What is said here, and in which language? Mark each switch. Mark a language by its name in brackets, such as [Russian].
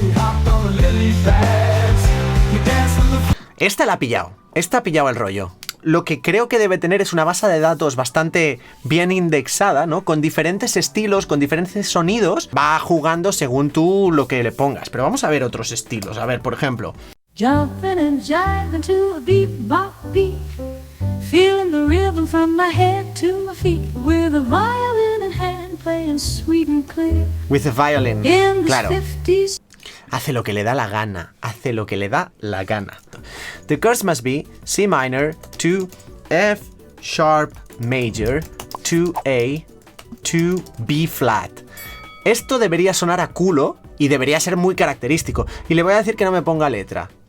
[English] He hopped on the lily pads, he danced on the... [Spanish] Esta la ha pillado. Esta ha pillado el rollo. Lo que creo que debe tener es una base de datos bastante bien indexada, ¿no? Con diferentes estilos, con diferentes sonidos. Va jugando según tú lo que le pongas. Pero vamos a ver otros estilos. A ver, por ejemplo. [English] Jumping and jiving to a beat bop beat, feeling the rhythm from my head to my feet, with a violin in hand. playing sweet and clear. With a violin. In the [Spanish] Claro. [English] 50s. [Spanish] Hace lo que le da la gana. Hace lo que le da la gana. [English] The chords must be C minor to F sharp major to A to B flat. [Spanish] Esto debería sonar a culo y debería ser muy característico. Y le voy a decir que no me ponga letra.